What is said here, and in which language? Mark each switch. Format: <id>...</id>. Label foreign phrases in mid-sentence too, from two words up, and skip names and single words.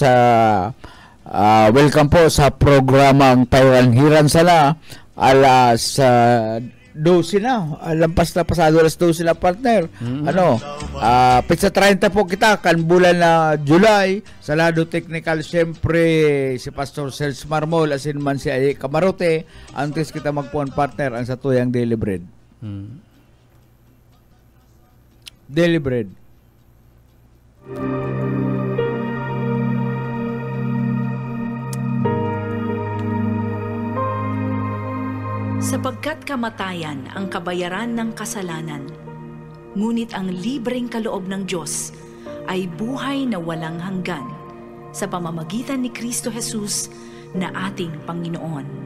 <bik>Welcome po sa programang Pahiran-hiran Sala alas 12 na, lampas na pasado alas 12 na partner. Pizza 30 po kita kan bulan na July sa lado technical, siyempre si Pastor Serge Marmol asin man si Ay Camarote. Antes kita magpuan partner ang sa tuyang Daily Bread. Daily Bread.</bik> <tl>Sapagkat kamatayan ang kabayaran ng kasalanan, ngunit ang libreng kaloob ng Diyos ay buhay na walang hanggan sa pamamagitan ni Kristo Jesus na ating Panginoon.</tl>